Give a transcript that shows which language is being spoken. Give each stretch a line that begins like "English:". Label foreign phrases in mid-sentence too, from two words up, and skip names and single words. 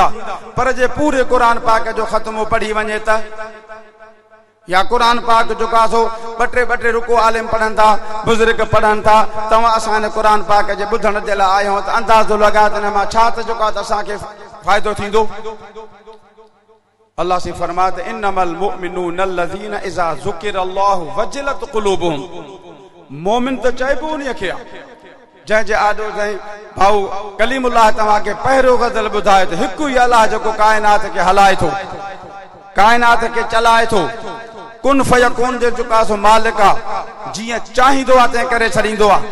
Sindhi: पर जे पूरे क़ुरान पाक जो ख़त्मो पढ़ी वञे त, या क़ुरान पाक जो कासो ॿ टे रुको आलिम पढ़नि था, बुज़ुर्ग पढ़नि था, तव्हां असां हिन क़ुरान पाक जे ॿुधण जे लाइ आया आहियूं, त अंदाज़ो लॻाए त हिन मां छा त जेको आहे त असांखे फ़ाइदो थींदो।
Arabic: अल्लाह से फरमाए त إنما المؤمنون الذين إذا ذكر الله وجلت قلوبهم.
Sindhi: मोमिन त चइबो उन्हीअ खे आहे जंहिंजे आॾो जंहिं भाऊ कलीमुल्लाह तव्हांखे पहिरियों ग़ज़ल ॿुधाए त हिकु ई अलाह जेको काइनात खे हलाए थो, काइनात खे चलाए थो,
Arabic: كن فيكون
Sindhi: जे जेका सो मालिक आहे, जीअं चाहींदो आहे तंहिं करे छॾींदो आहे।